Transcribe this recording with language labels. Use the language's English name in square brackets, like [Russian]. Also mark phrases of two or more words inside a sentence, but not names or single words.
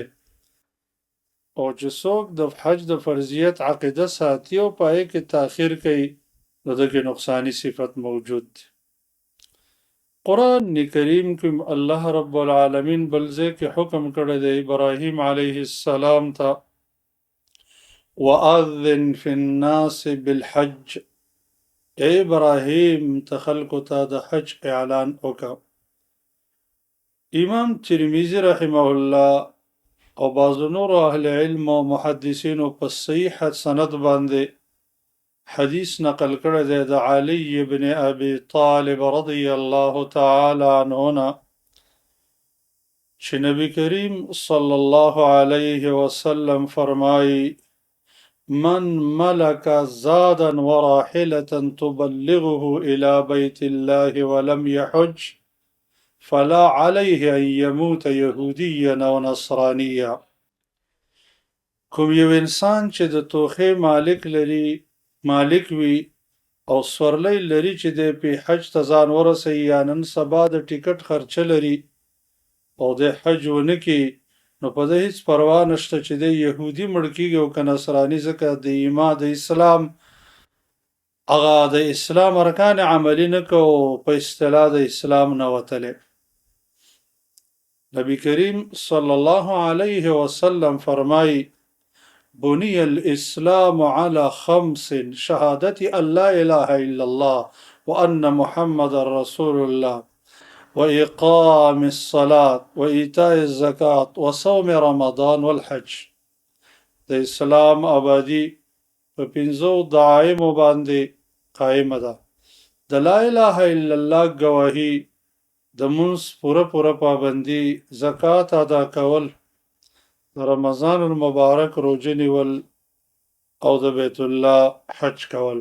[Pashto] او چې څوک د حج د فرضیت عقیده ساتي او په هغې کې تاخیر کوي، نو دغه نقصانی صفت موجود دی. قرآن کریم کې [Arabic] الله رب العالمین [Pashto] بل ځای کې حکم کړی دی ابراهیم [Arabic] علیه السلام [Pashto] ته: [Arabic] وَأَذِّن فِي النَّاسِ بِالْحَجِّ، [Pashto] ای ابراهیم ته خلکو ته د حج اعلان وکړه. امام ترمذي [Arabic] رحمه الله [Pashto] او بعض نور اهل علم او محدثینو په صحیح سند باندې حدیث نقل کړی دی د علی ابن ابي طالب [Arabic] رضی الله تعالی عنه [Pashto] نه، چې نبی کریم [Arabic] صلی الله علیه وسلم [Pashto] فرمایي: [Arabic] من ملك زادا وراحلة تبلغه إلى بيت الله ولم يحج فلا عليه أن يموت يهوديا أو نصرانيا. [Pashto] کوم یو انسان چې د توخې مالک وي او سورلی لري چې د په حج ته ځان ورسوي، یا نن سبا د ټیکټ خرچه لري او د حج ونه کړي، نو په ده هیڅ پروا نشته چې د یهودي مړ کېږي او که نصراني، ځکه د ایمان د اسلام هغه د اسلام ارکان عملي نه کو، په اصطلاح د اسلام نه وتلی. نبی کریم [Arabic] صلی الله علیه وسلم [Pashto] فرمایي: [Arabic] بني الإسلام على 5: شهادة أن لا إله إلا الله وأن محمد رسول الله وإقام الصلاة وإيتاء الزكاة وصوم رمضان والحج. [Pashto] د اسلام آبادی په 5 دعایمو باندې قائمه ده: د [Arabic] لا اله الا الله [Pashto] گواهی، د منځ پوره پابندي، زکات ادا کول، د رمضان المبارک روزه نیول او د بیت الله حج کول.